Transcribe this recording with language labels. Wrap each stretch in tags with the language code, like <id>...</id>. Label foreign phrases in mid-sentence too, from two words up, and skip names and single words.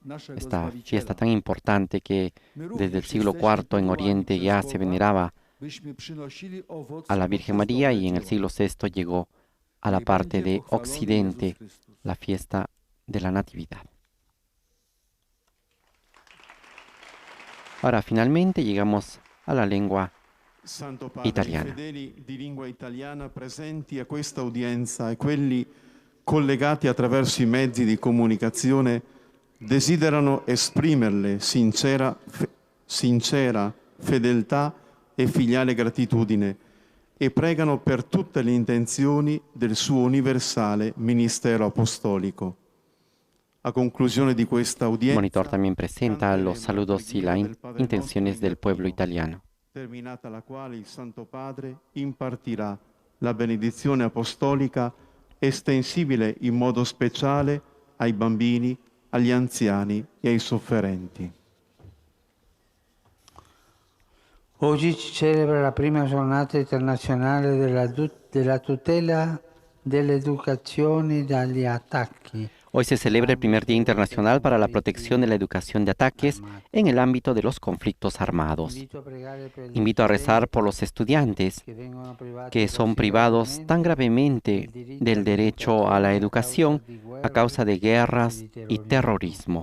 <es>esta fiesta tan importante que desde el siglo IV en Oriente ya se veneraba a la Virgen María y en el siglo VI llegó a la parte de Occidente la fiesta de la Natividad. Ahora finalmente llegamos a la lengua</es> <it>Santo Padre,</it> <es>italiana.</es> <it>I fedeli di lingua italiana presenti a questa udienza e quelli collegati attraverso i mezzi di comunicazione desiderano esprimerle sincera fedeltà e filiale gratitudine e pregano per tutte le intenzioni del suo universale ministero apostolico. A conclusione di questa udienza,</it> <es>Monitor también presenta los saludos y las intenciones del pueblo italiano.</es> <it>terminata la quale il Santo Padre impartirà la benedizione apostolica estensibile in modo speciale ai bambini, agli anziani e ai sofferenti. Oggi si celebra la prima giornata internazionale della tutela dell'educazione dagli attacchi.</it> <es>Hoy se celebra el primer Día Internacional para la Protección de la Educación de Ataques en el ámbito de los conflictos armados. Invito a rezar por los estudiantes que son privados tan gravemente del derecho a la educación a causa de guerras y terrorismo.</es>